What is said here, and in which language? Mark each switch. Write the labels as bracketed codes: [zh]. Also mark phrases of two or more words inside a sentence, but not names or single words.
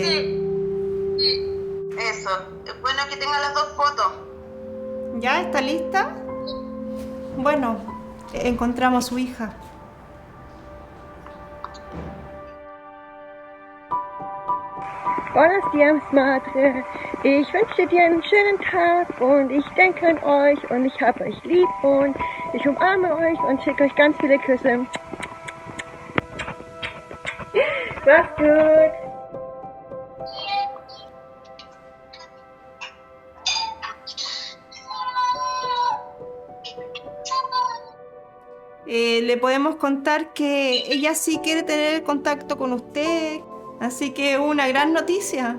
[es] Sí. Eso. Es bueno que tenga las dos fotos. ¿Ya está lista? Bueno, encontramos a su hija. Buenos días, Madre. [de] Ich wünsche dir einen schönen Tag und ich denke an euch und ich habe euch lieb und ich umarme euch und schicke euch ganz viele Küsse. Macht's gut. [es] Le podemos contar que ella sí quiere tener contacto con usted, así que una gran noticia.